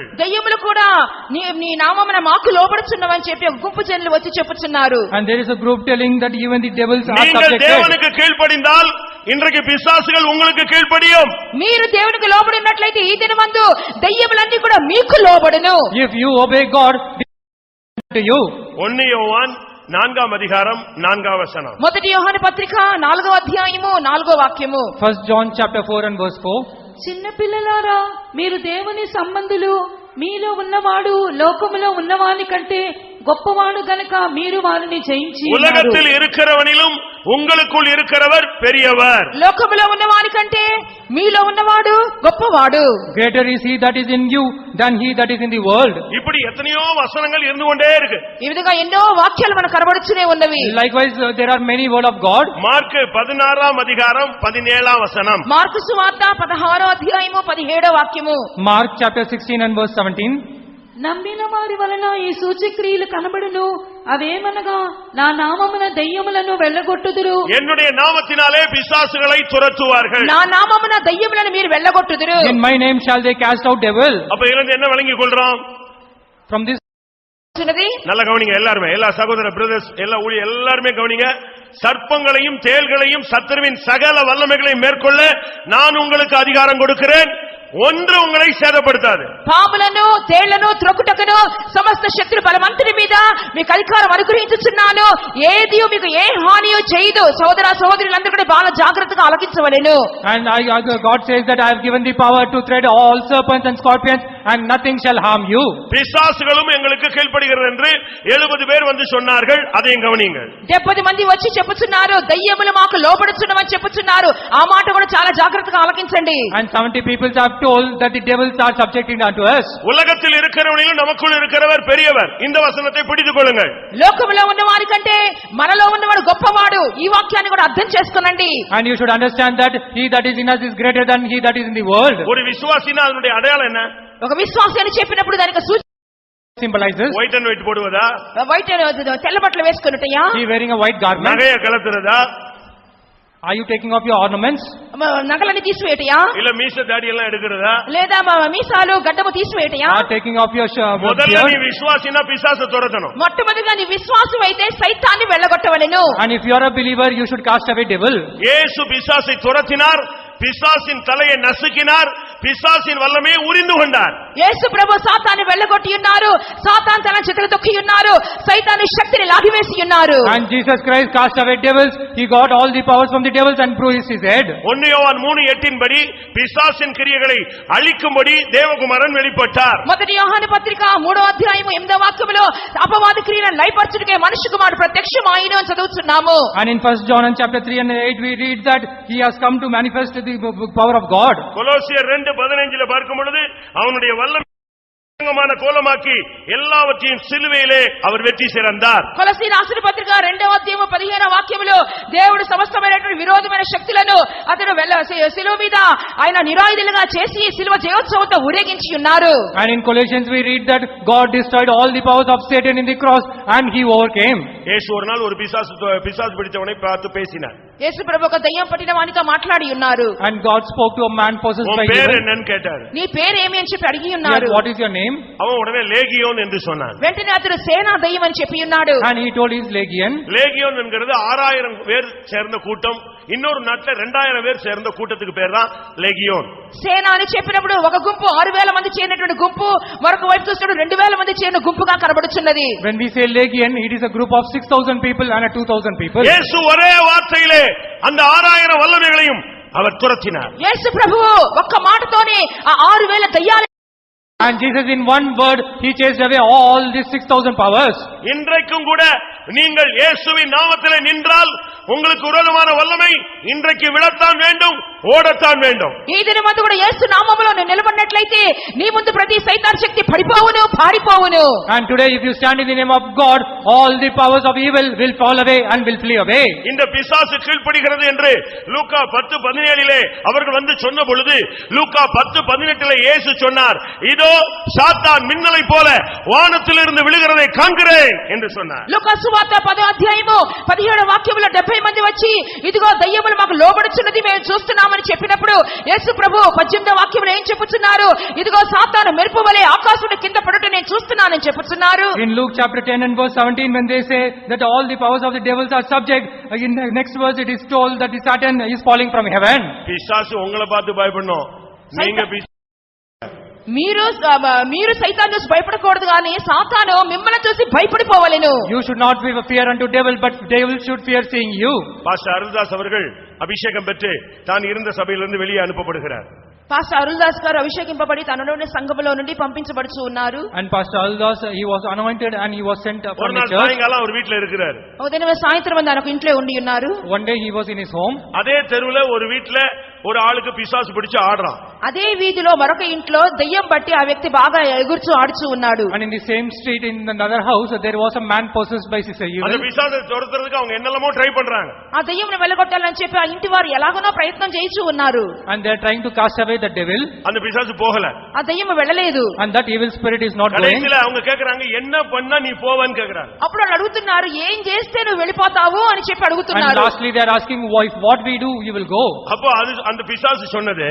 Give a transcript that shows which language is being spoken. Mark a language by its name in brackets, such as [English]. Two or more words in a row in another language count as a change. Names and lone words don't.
[Telugu] దయ్యములు కూడా నీ నామమున మాకు లోబడుచున్నవని చెప్పి ఒక గుంపు జనులు వచ్చి చెప్పుచున్నారు. [English] And there is a group telling that even the devils are [Tamil] நீங்கள் [English] subjected. [Tamil] தேவனுக்கு கீழ்ப்படிந்தால் இன்றைக்கு பிசாசுகள் உங்களுக்கு கீழ்ப்படியும். [Telugu] మీరు దేవునికి లోబడినట్లయితే ఈ దినమందు దయ్యములన్నీ కూడా మీకు లోబడును. [English] If you obey God, to you. [Tamil] 1 யோவான் 4 அதிகாரம் 4 வசனம். [Telugu] మొదటి యోహాను పత్రిక 4వ అధ్యాయము 4వ వాక్యము. [English] 1 John chapter 4 and verse 4. [Telugu] చిన్న పిల్లలారా, మీరు దేవుని సంబంధులు, మీలో ఉన్నవాడు లోకములో ఉన్నవాని కంటే గొప్పవాడు గనుక మీరు వారిని జయించి ఉన్నారు. [Tamil] உலகத்தில் இருக்கிறவனிலும் உங்களுக்குள் இருக்கிறவர் பெரியவர். [Telugu] లోకములో ఉన్నవాని కంటే మీలో ఉన్నవాడు గొప్పవాడు. [English] Greater is he that is in you than he that is in the world. [Tamil] இப்படி எத்தனையோ வசனங்கள் இருந்து கொண்டே இருக்கு. [Telugu] ఈ విధంగా ఎన్నో వాక్యాలు మనకు కనబడుతూనే ఉన్నవి. [English] Likewise, there are many word of God. [Tamil] మార్కు 16 அதிகாரம் 17 வசனம். [Telugu] మార్కు సువార్త 16వ అధ్యాయము 17వ వాక్యము. [English] Mark chapter 16 and verse 17. [Telugu] నమ్మిన వారి వలన ఈ సూచక్రియలు కనబడును. అవేమనగా, నా నామమున దయ్యములను వెళ్ళగొట్టుదురు, [Tamil] என்னுடைய நாமத்தினாலே பிசாசுகளை துரத்துவார்கள். [Telugu] నా నామమున దయ్యములను మీరు వెళ్ళగొట్టుదురు. [English] In my name shall they cast out devil. [Tamil] அப்ப இருந்து என்ன விளங்கிக் கொள்றோம்? [English] From this [Tamil] நல்ல கவனிங்க எல்லாருமே, எல்லா சகோதர பிரதர்ஸ், எல்லா ஊழிய எல்லாருமே கவனிங்க. சர்ப்பங்களையும் தேள்களையும் சத்துருவின் சகல வல்லமைகளையும் மேற்கொள்ள நான் உங்களுக்கு அதிகாரம் கொடுக்கிறேன். ஒன்று உங்களை சேதப்படுத்தாது. [Telugu] పాములను తేళ్లను త్రొక్కుటకును సమస్త శత్రు బలవంతుడి మీద మీకు అధికారం అనుగ్రహించుచున్నాను. ఏది మీకు ఏ హానియో చేయదు. సోదర సోదరులందరూ కూడా బాగా జాగ్రత్తగా ఆలకించవలెను. [English] And God says that I have given the power to tread all serpents and scorpions and nothing shall harm you. [Tamil] பிசாசுகளும் எங்களுக்கு கீழ்ப்படிகிறது என்று 70 பேர் வந்து சொன்னார்கள். அதையும் கவனிங்க. [Telugu] 70 మంది వచ్చి చెప్పుచున్నారు, దయ్యములు మాకు లోబడుచున్నవని చెప్పుచున్నారు. ఆ మాట కూడా చాలా జాగ్రత్తగా ఆలకించండి. [English] And 70 people have told that the devils are subjecting unto us. [Tamil] உலகத்தில் இருக்கிறவனிலும் நமக்குள் இருக்கிறவர் பெரியவர். இந்த வசனத்தை பிடித்துக் கொள்ளுங்கள். [Telugu] లోకములో ఉన్నవారి కంటే మనలో ఉన్నవాడు గొప్పవాడు. ఈ వాక్యాన్ని కూడా అర్థం చేసుకోనండి. [English] And you should understand that he that is in us is greater than he that is in the world. [Tamil] ஒரு விசுவாசினா அதனுடைய அடையாளம் என்ன? [Telugu] ఒక విశ్వాసి అని చెప్పినప్పుడు దానికి సూచన [English] Symbolizes white and white [Tamil] போடுவதா? [Telugu] వైట్ తెల్ల బట్టలు వేసుకున్నట్టయా? [English] he wearing a white garment. [Tamil] நகைய கலத்துறதா? [English] Are you taking off your ornaments? [Telugu] నగలని తీసివేయటయా? [Tamil] இல்ல மீச தாடி எல்லாம் எடுக்கிறதா? [Telugu] లేదా మీసాలు గడ్డము తీసివేయటయా? [English] Are taking off your [Tamil] முதல்ல நீ [English] beard? [Tamil] விசுவாசினா பிசாசை துரத்தணும். [Telugu] మొట్టమొదటిగా నీ విశ్వాసం అయితే సైతాన్ని వెళ్ళగొట్టవలెను. [English] And if you are a believer, you should cast away devil. [Tamil] இயேசு பிசாசை துரத்தினார், பிசாசின் தலையை நசுக்கினார், பிசாசின் வல்லமையை உரிந்து கொண்டார். [Telugu] యేసు ప్రభు సాతాన్ని వెళ్ళగొట్టి ఉన్నారు. సాతాన్ తన చేతులు తొక్కి ఉన్నారు. సైతాను శక్తిని లాగివేసి ఉన్నారు. [English] And Jesus Christ cast away devils. He got all the powers from the devils and bruised his head. [Tamil] 1 யோவான் 3:8 படி பிசாசின் கிரியைகளை அழிக்கும்படி தேவகுமாரன் வெளிப்பட்டார். [Telugu] మొదటి యోహాను పత్రిక 3వ అధ్యాయము 8వ వాక్యములో అపవాది క్రియలను లయపరచుటకే మనుష్య కుమారుడు ప్రత్యక్షమాయెను అని చదువుతున్నాము. [English] And in 1 John chapter 3 and 8 we read that he has come to manifest the power of God. [Tamil] கொலோசியர் 2:15 பார்க்கும் பொழுது அவனுடைய வல்லமையான கோலமாக்கி எல்லாவற்றையும் சிலுவையிலே அவர் வெற்றி சிறந்தார். [Telugu] కొలస్సీ రాసిన పత్రిక 2వ అధ్యాయము 15వ వాక్యములో దేవుడు సమస్తమైనటువంటి విరోధమైన శక్తులను అతను శిలువ మీద ఆయన నిరాయుధులుగా చేసి శిలువ జయోత్సవంతో ఊరేగించి ఉన్నారు. [English] And in Colossians we read that God destroyed all the powers of Satan in the cross and he overcame. [Tamil] இயேசு ஒரு நாள் ஒரு பிசாசு பிடித்தவனை பார்த்து பேசினார். [Telugu] యేసు ప్రభు ఒక దయ్యం పట్టిన వానితో మాట్లాడి ఉన్నారు. [English] And God spoke to a man possessed by [Tamil] உன் பேர் [English] devil. [Tamil] என்னன்னு கேட்டார். [Telugu] నీ పేరేమి అని చెప్పి అడిగి [English] Yes, [Telugu] ఉన్నారు. [English] what is your name? [Tamil] அவன் உடனே லேகியோன் என்று சொன்னான். [Telugu] వెంటనే అతడు సేనా దయ్యం అని చెప్పి ఉన్నాడు. [English] And he told his legion. [Tamil] லேகியோன் என்கிறது 6000 பேர் சேர்ந்த கூட்டம். இன்னொரு நாட்டுல 2000 பேர் சேர்ந்த கூட்டத்துக்கு பேர் தான் லேகியோன். [Telugu] సేనా అని చెప్పినప్పుడు ఒక గుంపు 6000 మంది చేరినటువంటి గుంపు, మరొక వైపు చూస్తే 2000 మంది చేరిన గుంపుగా కనబడుచున్నది. [English] When we say legion, it is a group of 6,000 people and a 2,000 people. [Tamil] இயேசு ஒரே வார்த்தையிலே அந்த 6000 வல்லமைகளையும் அவர் துரத்தினார். [Telugu] యేసు ప్రభువు ఒక్క మాటతోనే ఆ 6000 దయ్యాలు [English] And Jesus in one word, he chased away all these 6,000 powers. [Tamil] இன்றைக்கும் கூட நீங்கள் இயேசுவின் நாமத்திலே நின்றால் உங்களுக்கு விரோதமான வல்லமை இன்றைக்கு விழத்தான் வேண்டும், ఓడతాన్ வேண்டும். [Telugu] ఈ దినమందు కూడా యేసు నామములో నిలబడినట్లయితే నీ ముందు ప్రతి సైతాన్ శక్తి పడిపోవును, పారిపోవును. [English] And today if you stand in the name of God, all the powers of evil will fall away and will flee away. [Tamil] இந்த பிசாசு கீழ்ப்படிகிறது என்று லூக்கா 10:17 அவர்கள் வந்து சொன்ன பொழுது லூக்கா 10:18 இயேசு சொன்னார், இதோ சாத்தான் மின்னலை போல வானத்திலிருந்து விழுகிறதை காண்கிறேன் என்று சொன்னார். [Telugu] లూకా సువార్త 10వ అధ్యాయము 17వ వాక్యములో 70 మంది వచ్చి ఇదిగో దయ్యములు మాకు లోబడుచున్నది మేము చూస్తున్నామని చెప్పినప్పుడు యేసు ప్రభు 18వ వాక్యములో ఏం చెప్పుచున్నారు? ఇదిగో సాతాను మెరుపు వలె ఆకాశం కింద పడుట నేను చూస్తున్నానని చెప్పుచున్నారు. [English] In Luke chapter 10 and verse 17 when they say that all the powers of the devils are subject, in the next verse it is told that the Satan is falling from heaven. [Tamil] பிசாசு உங்களை பார்த்து பயப்படணும், நீங்க [Telugu] మీరు సైతాను చూసి భయపడకూడదు కానీ సాతాను మిమ్మల్ని చూసి భయపడిపోవాలెను. [English] You should not be fear unto devil, but devil should fear seeing you. [Tamil] பாஸ்டர் அருள்தாஸ் அவர்கள் அபிஷேகம் பெற்று தான் இருந்த சபையிலிருந்து வெளியே அனுப்பப்படுகிறார். [Telugu] పాస్టర్ అరుల్దాస్ గారు అభిషేకింపబడి తనలోని సంఘములో నుండి పంపించబడుచు ఉన్నారు. [English] And Pastor Aruldas, he was anointed and he was sent from the church. [Tamil] சாயங்காலம் அவர் வீட்ல இருக்கிறார். [Telugu] ఉదయం సాయంత్రం ఆయన ఒక ఇంట్లో ఉండి ఉన్నారు. [English] One day he was in his home. [Tamil] அதே தெருவுல ஒரு வீட்ல ஒரு ஆளுக்கு பிசாசு பிடிச்சு ஆடுறான். [Telugu] అదే వీధిలో మరొక ఇంట్లో దయ్యం బట్టి ఆ వ్యక్తి బాగా ఎగురుచు ఆడుచు ఉన్నాడు. [English] And in the same street in another house there was a man possessed by evil. [Tamil] அந்த பிசாசை துரத்துறதுக்கு அவங்க என்னெல்லாமோ ட்ரை பண்றாங்க. [Telugu] ఆ దయ్యంని వెళ్లగొట్టాలని చెప్పి ఆ ఇంటి వారు ఎలాగోనో ప్రయత్నం చేయిచు ఉన్నారు. [English] And they are trying to cast away the devil. [Tamil] அந்த பிசாசு போகல. [Telugu] ఆ దయ్యం వెళ్ళలేదు. [English] And that evil spirit is not going. [Tamil] கடைசில அவங்க கேக்குறாங்க என்ன பண்ணா நீ போவன்னு கேக்குறாங்க. [Telugu] అప్పుడు వాళ్ళు అడుగుతున్నారు ఏం చేస్తే నువ్వు వెళ్ళిపోతావు అని చెప్పి [English] And [Telugu] అడుగుతున్నారు. [English] lastly they are asking what we do you will go. [Tamil] அப்போ அந்த பிசாசு சொன்னது,